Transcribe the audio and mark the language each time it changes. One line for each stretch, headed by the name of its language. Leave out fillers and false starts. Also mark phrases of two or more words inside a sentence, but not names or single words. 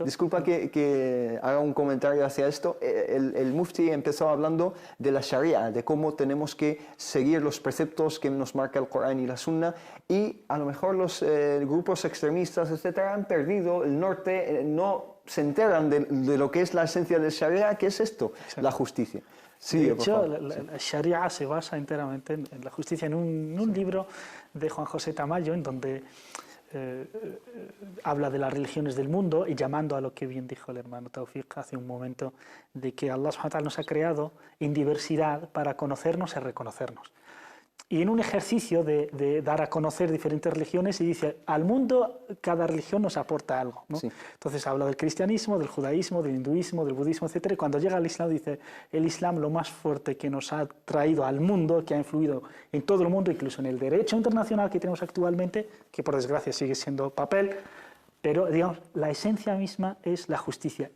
Spanish: Disculpa que haga un comentario hacia esto. El mufti empezó hablando de la Sharia, de cómo tenemos que seguir los preceptos que nos marca el Corán y la Sunna, y a lo mejor los grupos extremistas, etcétera, han perdido el norte, no se enteran de lo que es la esencia del Sharia, que es esto, exacto, la justicia. Sí, de hecho, la Sharia se basa enteramente en la justicia, en un libro de Juan José Tamayo, en donde habla de las religiones del mundo y llamando a lo que bien dijo el hermano Tawfiq hace un momento, de que
Arabic: الله سبحانه وتعالى
Spanish: nos ha creado en diversidad para conocernos y reconocernos. Y en un ejercicio de dar a conocer diferentes religiones, y dice, al mundo cada religión nos aporta algo, ¿no? Sí. Entonces habla del cristianismo, del judaísmo, del hinduismo, del budismo, etc. Y cuando llega al Islam dice, el Islam lo más fuerte que nos ha traído al mundo, que ha influido en todo el mundo, incluso en el derecho internacional que tenemos actualmente, que por desgracia sigue siendo papel, pero digamos, la esencia misma es la justicia.